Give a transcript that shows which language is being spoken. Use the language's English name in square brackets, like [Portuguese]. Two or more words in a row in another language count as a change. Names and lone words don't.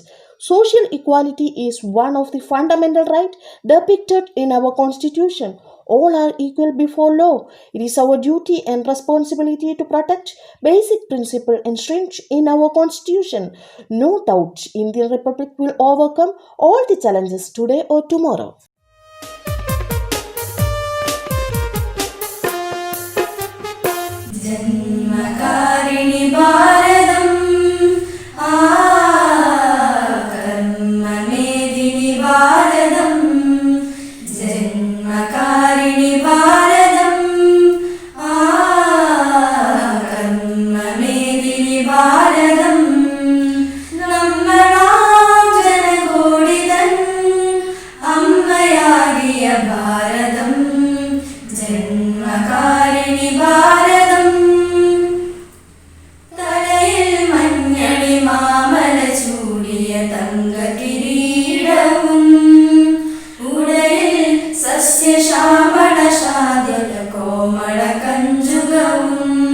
[English] Social equality is one of the fundamental rights depicted in our constitution. All are equal before law. It is our duty and responsibility to protect basic principle entrenched in our constitution. No doubt, Indian Republic will overcome all the challenges today or tomorrow. [Sanskrit] जन्मकारिणि भारतं कर्ममेदिनि भारतं जन्मकारिणि भारतं कर्ममेदिनि भारतं [Malayalam] നമ്മളാം ജനകോടിതൻ അമ്മയാകിയ ഭാരതം ജന്മകാരിണി ഭാരതം തലയിൽ മഞ്ഞണി മാമല ചൂടിയ തങ്കകിരീടവും ഉടലിൽ സസ്യശ്യാമള ശാദ്യല കോമള കഞ്ചുകവും